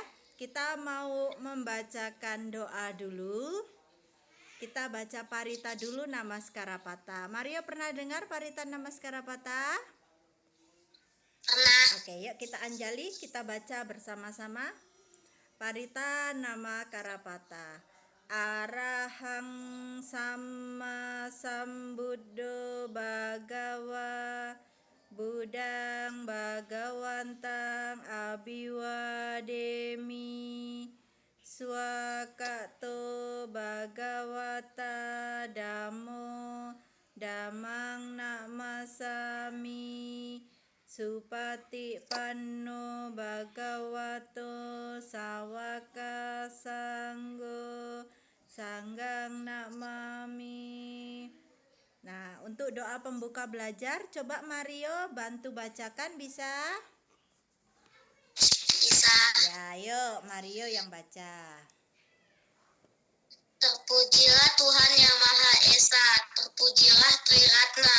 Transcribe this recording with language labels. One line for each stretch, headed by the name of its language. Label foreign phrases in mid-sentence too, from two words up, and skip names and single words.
Indonesian: Kita mau membacakan doa dulu. Kita baca Parita dulu, Namaskara Patha. Mario pernah dengar Parita Namaskara Patha? Pernah. Oke, yuk kita anjali, kita baca bersama-sama. Parita Namaskara Patha.
Pali: Arahang Sama Sambuddho Bhagawa Budang Bhagawantang Abiwademi Swakato Bhagawata Dhammo Dhammang Namasami Supati Panno Bhagavato Sawaka Sanggo Sanggang Namami.
Indonesian: Nah, untuk doa pembuka belajar, coba Mario bantu bacakan, bisa? Bisa. Ya, yuk Mario yang baca. Terpujilah Tuhan Yang Maha Esa, terpujilah Triratna.